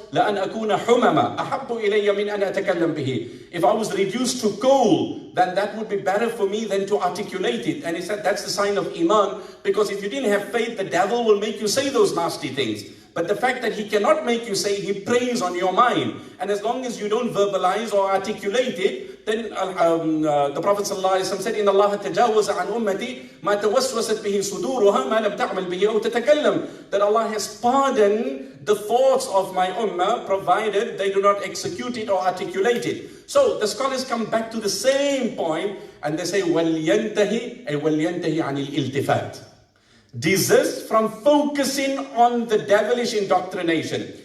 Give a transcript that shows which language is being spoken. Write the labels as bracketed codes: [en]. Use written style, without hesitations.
[ar] لَأَنْ أَكُونَ حُمَمًا أَحَبُّ إِلَيَّ مِنْ أَنْ أَتَكَلَّمْ بِهِ. [en] If I was reduced to coal, then that would be better for me than to articulate it. And he said, that's the sign of Iman. Because if you didn't have faith, the devil will make you say those nasty things. But the fact that he cannot make you say, he preys on your mind. And as long as you don't verbalize or articulate it, then the Prophet ﷺ said, [ar] إِنَّ اللَّهَ تَجَاوَزَ عَنْ أُمَّتِي مَا تَوَسْوَسَتْ بِهِ صُدُورُهَا مَا لَمْ تَعْمَلْ بِهِ أَوْ تَتَكَلَّمْ. [en] That Allah has pardoned the thoughts of my ummah, provided they do not execute it or articulate it. So the scholars come back to the same point, and they say, [ar] وَلْيَنْتَهِ أي وَلْيَنْتَهِ عَنِ الْإِلْتِفَاتِ. [en] Desist from focusing on the devilish indoctrination.